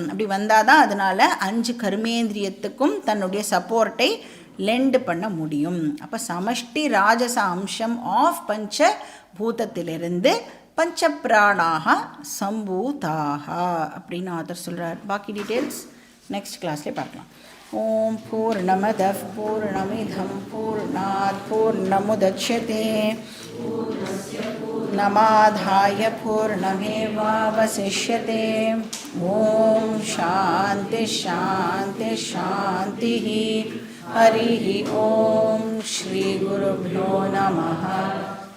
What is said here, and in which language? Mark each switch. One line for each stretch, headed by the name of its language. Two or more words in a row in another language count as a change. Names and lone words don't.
Tamil: அப்படி வந்தால் தான் அதனால் 5 கர்மேந்திரியத்துக்கும் தன்னுடைய
English: support lend
Tamil: பண்ண முடியும். அப்போ சமஷ்டி ராஜச அம்சம் ஆஃப் பஞ்ச பூதத்திலிருந்து பஞ்ச பிராணாக சம்பூதாக அப்படின்னு ஆத்தர் சொல்கிறார். பாக்கி
English: details next class
Tamil: பார்க்கலாம்.
Sanskrit: ओम् पूर्णमदः पूर्णमिदं पूर्णात् पूर्णमुदच्यते नमादाय पूर्णमेवावशिष्यते. ओम् शान्ति शान्ति शान्ति. हरि ओम् श्री गुरुभ्यो नमः.